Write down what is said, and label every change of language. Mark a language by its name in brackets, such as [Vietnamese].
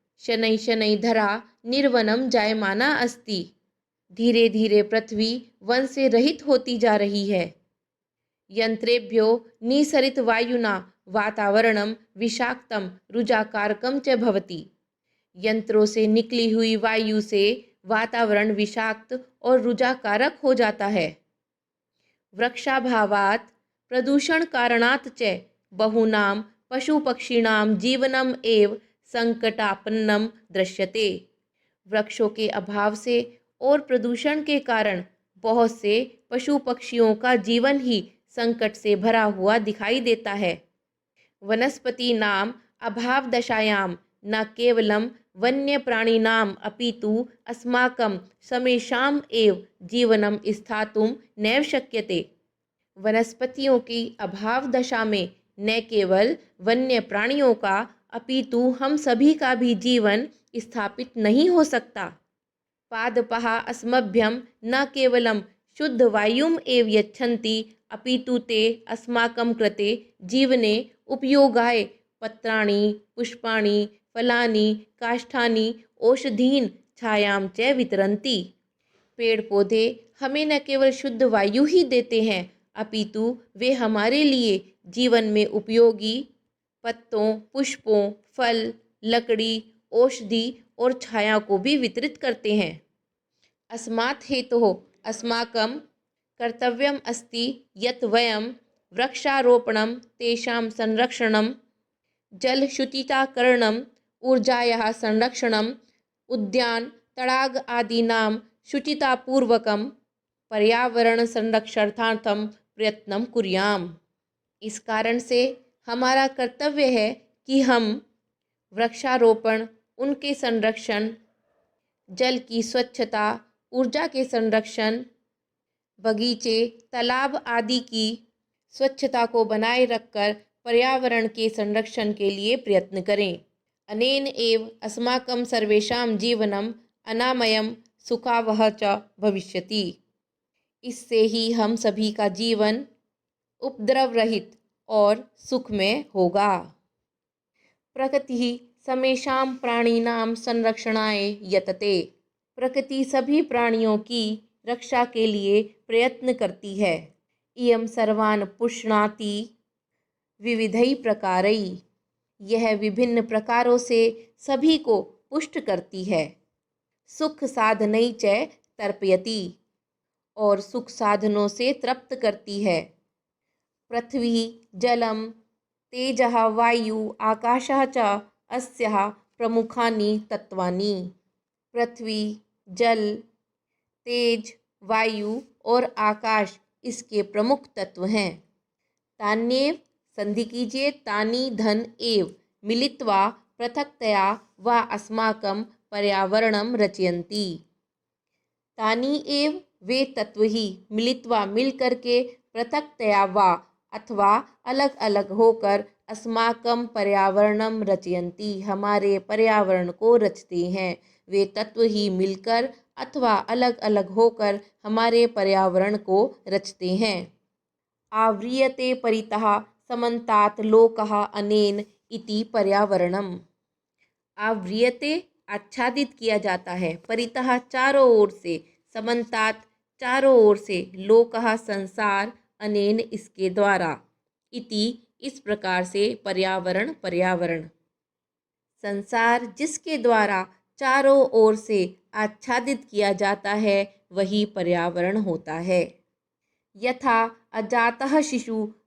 [Sanskrit] शनै शनै धरा निर्वनम जायमाना अस्ति [Hindi] धीरे धीरे पृथ्वी वन से रहित होती जा रही है। [Sanskrit] यंत्रेभ्यो निसरित वायुना वातावरणम विषाक्तम रुजाकारकम च भवति। [Hindi] यंत्रों से निकली हुई वायु से वातावरण विषाक्त और रुजाकारक हो जाता है। [Sanskrit] वृक्षाभावात् प्रदूषण कारणात् च बहूनां पशु पक्षिणां जीवनम एव संकटापन्नम दृश्यते। [Hindi] वृक्षों के अभाव से और प्रदूषण के कारण बहुत से पशु पक्षियों का जीवन ही संकट से भरा हुआ दिखाई देता है। [Sanskrit] वनस्पति नाम अभाव दशायां न केवलम वन्य प्राणिनाम अपितु अस्माकं समेषाम एव जीवनम स्थातुं नैव शक्यते। [Hindi] वनस्पतियों की अभाव दशा में न केवल वन्य प्राणियों का अपितु हम सभी का भी जीवन स्थापित नहीं हो सकता। [Sanskrit] पादपः अस्मभ्यं न केवलं शुद्ध वायुम एव यच्छन्ति अपितु ते अस्माकं कृते जीवने उपयोगाय पत्राणि पुष्पाणि फलानि काष्ठानि औषधीन छायां च वितरन्ति। [Hindi] पेड़ पौधे हमें न केवल शुद्ध वायु ही देते हैं अपितु वे हमारे लिए जीवन में उपयोगी पत्तों पुष्पों फल लकड़ी औषधि और छाया को भी वितरित करते हैं। [Sanskrit] अस्मात् हेतोः अस्माकं कर्तव्यम् अस्ति यत् वयं वृक्षारोपणं तेषां संरक्षणं जलशुचिताकरणं ऊर्जायाः संरक्षणं उद्यान तडाग आदीनां शुचितापूर्वकं पर्यावरण संरक्षणार्थं प्रयत्नं कुर्याम। [Hindi] इस कारण से हमारा कर्तव्य है कि हम वृक्षारोपण उनके संरक्षण जल की स्वच्छता ऊर्जा के संरक्षण बगीचे तालाब आदि की स्वच्छता को बनाए रखकर पर्यावरण के संरक्षण के लिए प्रयत्न करें। [Sanskrit] अनेन एव अस्माकं सर्वेषां जीवनम अनामयम सुखावह च भविष्यति। [Hindi] इससे ही हम सभी का जीवन उपद्रव रहित और सुखमय होगा। [Sanskrit] प्रकृति समेषां प्राणिनां संरक्षणाय यतते। [Hindi] प्रकृति सभी प्राणियों की रक्षा के लिए प्रयत्न करती है। [Sanskrit] इयं सर्वान् पुष्णाति विविधै प्रकारै। [Hindi] यह विभिन्न प्रकारों से सभी को पुष्ट करती है। [Sanskrit] सुख साधनै च तर्पयति [Hindi] और सुख साधनों से तृप्त करती है। [Sanskrit] पृथ्वी जलम तेजः वायु आकाशः च अस्याः प्रमुखानि तत्वानि। [Hindi] पृथ्वी जल तेज वायु और आकाश इसके प्रमुख तत्व हैं। [Sanskrit] तान्येव [Hindi] संधि कीजिए [Sanskrit] तानि धन एव मिलित्वा पृथक्तया वा अस्माकं पर्यावरणं रचयन्ति। [Hindi] तानि एव वे तत्व ही मिलित्वा मिलकर के पृथक्तया वा अथवा अलग अलग होकर [Sanskrit] अस्माकं पर्यावरणं रचयन्ति [Hindi] हमारे पर्यावरण को रचते हैं। वे तत्व ही मिलकर अथवा अलग अलग होकर हमारे पर्यावरण को रचते हैं। [Sanskrit] आव्रियते परितः समन्तात् लोकः अनेन इति पर्यावरणम्। [Hindi] आव्रियते आच्छादित किया जाता है परितः चारों ओर से समन्तात् चारों ओर से लोकः संसार अनेन इसके द्वारा इति इस प्रकार से पर्यावरण पर्यावरण संसार जिसके द्वारा चारों ओर से आच्छादित किया जाता है वही पर्यावरण होता है। [Sanskrit] यथा अजातः शिशु